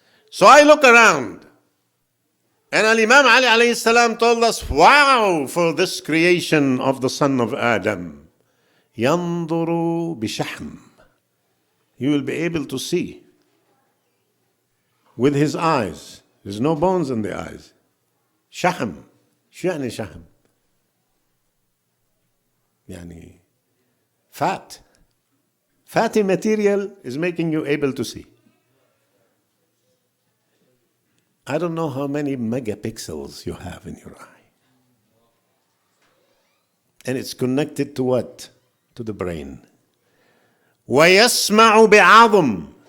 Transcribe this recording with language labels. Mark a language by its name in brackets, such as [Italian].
[English] So I look around. And Imam Ali alayhi salam told us, wow, for this creation of the son of Adam. [Arabic] يَنْظُرُ بِشَحْمٍ. [English] He will be able to see with his eyes. There's no bones in the eyes. [Arabic] شحم. شو يعني شحم؟ يعني fat. [English] Fatty material is making you able to see. I don't know how many megapixels you have in your eye. And it's connected to what? To the brain. [Arabic] وَيَسْمَعُ بِعَظْمٍ.